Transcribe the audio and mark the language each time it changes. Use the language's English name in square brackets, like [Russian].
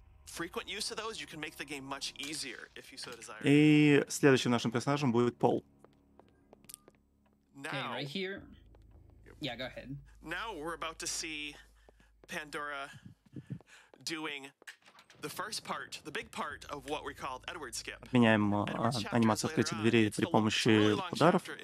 [English] Frequent use of those, you can make the game much easier if you so desire. [Russian] И следующим нашим персонажем будет Пол. [English] Okay, right here. Yeah, go ahead. Now we're about to see Pandora doing the first part, the big part of what we called Edward Skip. [Russian] Отменяем анимацию открытия дверей при помощи ударов.